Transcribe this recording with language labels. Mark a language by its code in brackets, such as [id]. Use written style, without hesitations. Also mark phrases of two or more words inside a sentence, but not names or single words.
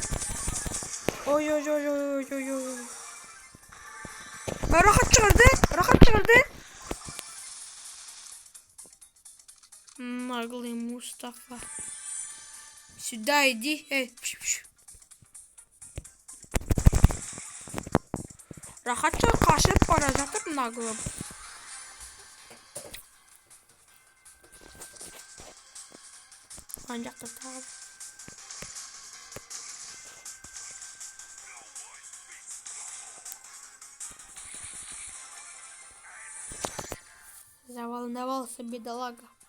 [kk] Ой-ой-ой-ой-ой-ой-ой. Рахат шығарды? [ru] Наглый Мустафа. Сюда иди. [kk] Рахатша қашып бара жатыр наглым. Ана жақта тағы. [ru] Заволновался бедолага.